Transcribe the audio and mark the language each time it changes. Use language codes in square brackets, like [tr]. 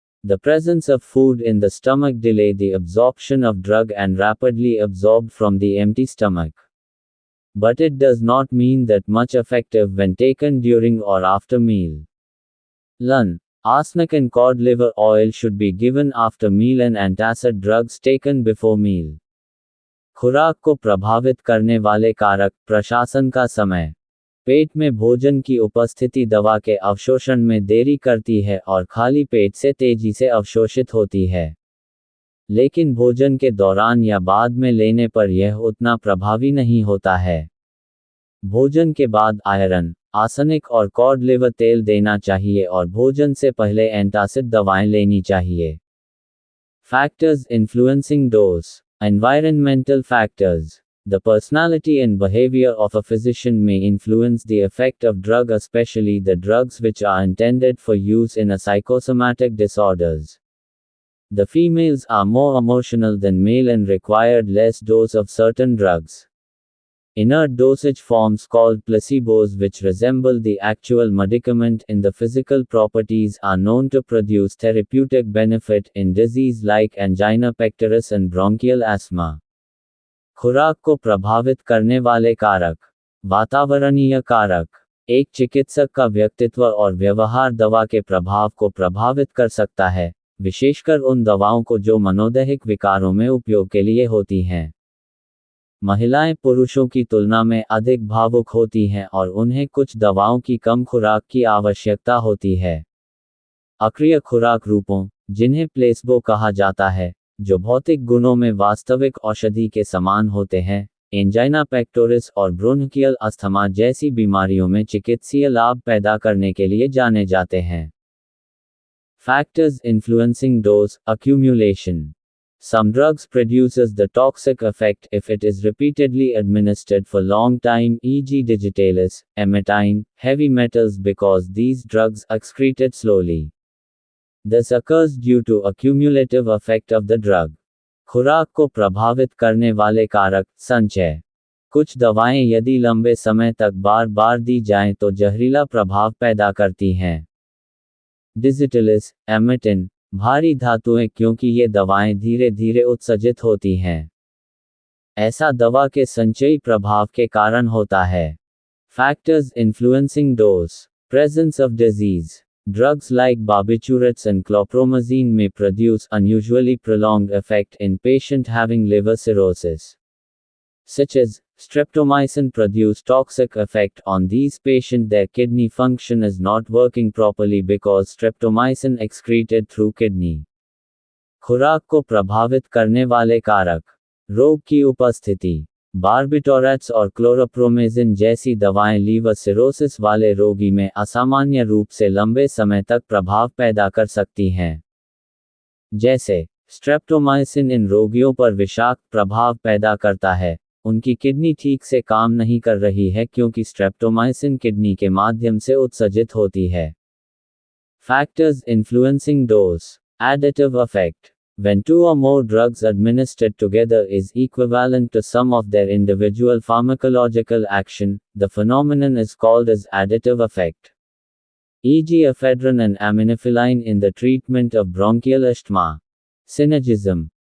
[en] The presence of food in the stomach delay the absorption of drug and rapidly absorbed from the empty stomach. But it does not mean that much effective when taken during or after meal. Lun, arsenic and cod liver oil should be given after meal and antacid drugs taken before meal. [hi] खुराक को प्रभावित करने वाले कारक, प्रशासन का समय। पेट में भोजन की उपस्थिति दवा के अवशोषण में देरी करती है और खाली पेट से तेजी से अवशोषित होती है। लेकिन भोजन के दौरान या बाद में लेने पर यह उतना प्रभावी नहीं होता है। भोजन के बाद आयरन, आर्सेनिक और कॉड लिवर तेल देना चाहिए और भोजन से पहले एंटासिड दवाएं लेनी चाहिए। [en] Factors influencing dose. Environmental factors. The personality and behavior of a physician may influence the effect of drug, especially the drugs which are intended for use in a psychosomatic disorders. The females are more emotional than male and required less dose of certain drugs. Inert dosage forms called placebos, which resemble the actual medicament in the physical properties, are known to produce therapeutic benefit in disease like angina pectoris and bronchial asthma. [hi] खुराक को प्रभावित करने वाले कारक, वातावरणीय कारक। एक चिकित्सक का व्यक्तित्व और व्यवहार दवा के प्रभाव को प्रभावित कर सकता है, विशेषकर उन दवाओं को जो मनोदैहिक विकारों में उपयोग के लिए होती हैं। महिलाएं पुरुषों की तुलना में अधिक भावुक होती हैं और उन्हें कुछ दवाओं की कम खुराक की आवश्यकता होती है। अक्रिय खुराक रूपों, जिन्हें प्लेसबो कहा जाता है, जो भौतिक गुणों में वास्तविक औषधि के समान होते हैं, एंजाइना पेक्टोरिस और ब्रोंकियल अस्थमा जैसी बीमारियों में चिकित्सीय लाभ पैदा करने के लिए जाने जाते हैं। [en] Factors influencing dose, accumulation. Some drugs produces the toxic effect if it is repeatedly administered for long time, e.g. digitalis, emetine, heavy metals, because these drugs excreted slowly. This occurs due to accumulative effect of the drug. [hi] खुराक को प्रभावित करने वाले कारक, संचय। कुछ दवाएं यदि लंबे समय तक बार बार दी जाएं तो जहरीला प्रभाव पैदा करती हैं। डिजिटलिस, एमेटिन, भारी धातुएं, क्योंकि ये दवाएं धीरे धीरे उत्सर्जित होती हैं। ऐसा दवा के संचयी प्रभाव के कारण होता है। [en] Factors influencing dose. Presence of disease. Drugs like barbiturates and chlorpromazine may produce unusually prolonged effect in patient having liver cirrhosis. Such as, streptomycin produce toxic effect on these patients. Their kidney function is not working properly because streptomycin excreted through kidney. [hi] खुराक को प्रभावित करने वाले कारक, रोग की उपस्थिति। बार्बिटोरेट्स और क्लोरोप्रोमेजिन जैसी दवाएं लीवर सिरोसिस वाले रोगी में असामान्य रूप से लंबे समय तक प्रभाव पैदा कर सकती हैं। जैसे, स्ट्रेप्टोमाइसिन इन रोगियों पर विषाक्त प्रभाव पैदा करता है, उनकी किडनी ठीक से काम नहीं कर रही है क्योंकि स्ट्रेप्टोमाइसिन किडनी के माध्यम से उत्सर्जित होती है। [en] Factors influencing dose. Additive effect. When two or more drugs administered together is equivalent to some of their individual pharmacological action, the phenomenon is called as additive effect. E.g. ephedrine and aminophylline in the treatment of bronchial asthma. Synergism.